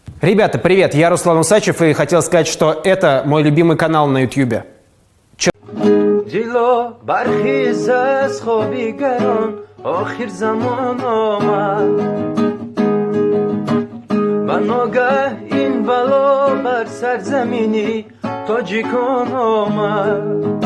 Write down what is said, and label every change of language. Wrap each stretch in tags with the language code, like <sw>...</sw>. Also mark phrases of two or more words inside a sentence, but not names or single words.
<ru>Ребята, привет! Я Руслан Усачев и хотел сказать, что это мой любимый канал на YouTube.</ru> <tg>جلو برخیز از خوابی گران آخر زمان آمد و ناگه این بلا بر سرزمینی تاجیکان آمد</tg>